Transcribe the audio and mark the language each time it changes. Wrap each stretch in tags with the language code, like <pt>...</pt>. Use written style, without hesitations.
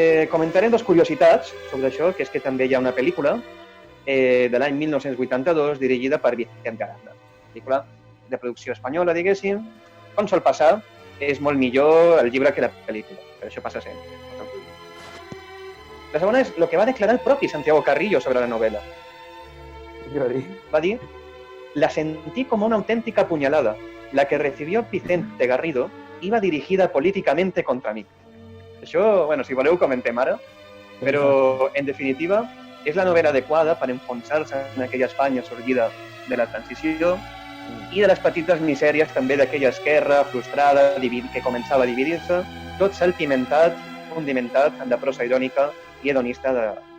<ca>Comentaré 2 curiositats sobre això, que és que també hi ha una pel·lícula de l'any 1982 dirigida per Vicente Aranda. Pel·lícula de producció espanyola, diguéssim. Com sol passar, és molt millor el llibre que la pel·lícula, però això passa sempre. La segona és el que va declarar el propi Santiago Carrillo sobre la novel·la. Va dir,</ca> <es>la sentí como una auténtica puñalada. La que recibió Vicente Garrido iba dirigida políticamente contra mí.</es> <ca>Això, si voleu, comentem ara, però, en definitiva, és la novel·la adequada per enfonsar-se en aquella Espanya sorgida de la transició i de les petites misèries també d'aquella esquerra frustrada que començava a dividir-se, tot salpimentat, condimentat amb la prosa irònica i hedonista de</ca>